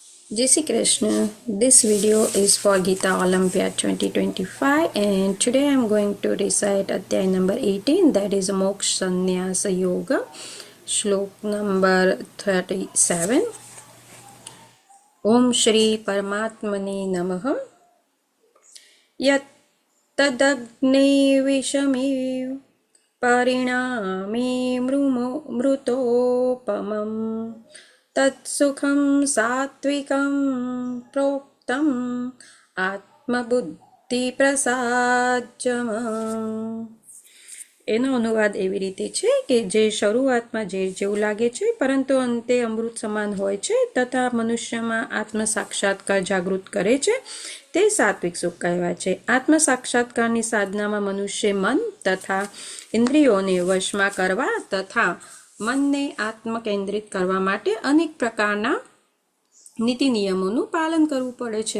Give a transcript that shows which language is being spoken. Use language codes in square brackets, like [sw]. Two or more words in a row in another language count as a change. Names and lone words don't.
[hi] जय श्री कृष्ण. [en] This video is for Gita Olympiad 2025 and today I am going to recite Adhyay number 18, that is Moksha Sannyasa Yoga, Shlok number 37. [sa] ॐ श्री परमात्मने नमः. यत् तदग्रे विषमे परिणामे मृतोपमम् तत्सुखं सात्त्विकं प्रोक्तम् आत्मबुद्धि प्रसादजम्. [gu] એનો અનુવાદ એવી રીતે છે કે જે શરૂઆતમાં ઝેર જેવું લાગે છે પરંતુ અંતે અમૃત સમાન હોય છે તથા મનુષ્યમાં આત્મ સાક્ષાત્કાર જાગૃત કરે છે તે સાત્વિક સુખ કહેવાય છે. આત્મ સાક્ષાત્કારની સાધનામાં મનુષ્ય મન તથા ઇન્દ્રિયોને વશમાં કરવા તથા મનને આત્મ કેન્દ્રિત કરવા માટે અનેક પ્રકારના નીતિ નિયમોનું પાલન કરવું પડે છે.